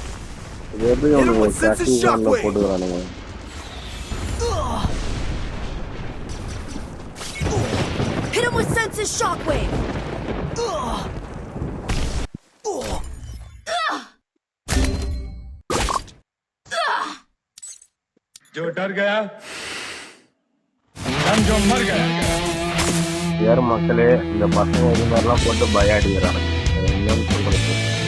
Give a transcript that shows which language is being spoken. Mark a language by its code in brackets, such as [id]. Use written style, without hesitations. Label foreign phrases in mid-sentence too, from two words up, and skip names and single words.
[ta] இது எப்படி ஒன்று கட்டில போட்டுக்கிறானுங்க. [en] Hit him with senses shockwave. [hi] जो डर गया समझो मर गया. [ta] யார் மக்களே, இந்த பசங்க இது மாதிரிலாம் போட்டு பய அடிக்கிறானுங்க. என்னன்னு சொல்றது.